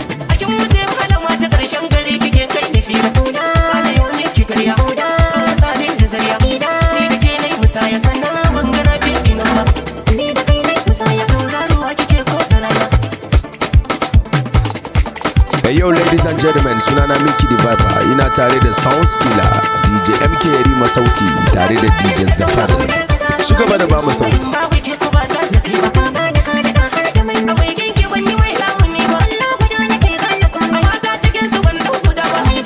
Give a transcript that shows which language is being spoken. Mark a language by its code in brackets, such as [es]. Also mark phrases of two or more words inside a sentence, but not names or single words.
[ha] A kin wuce wahala ma ta ƙarshen gari kike kai ni fira. Ba da yau ne ki karya. So ka sa ni da zariya. Ni da ke na yi musaya sannan ban ga na fi ki nan ba. Ni da kai na yi musaya. Tauraruwa kike ko da rana. [en] Hey yo, ladies and gentlemen, sunana Mickey the Viper. [ha] Ina tare da Sounds Killer, D J M K Yarima Sauti, tare da D J Zafar. Ci gaba da ba mu sauti. Ku ba za na kai ba. Akwai kinki ban yi mai lamuni ba. A mata cikin su ban ɗau guda ba.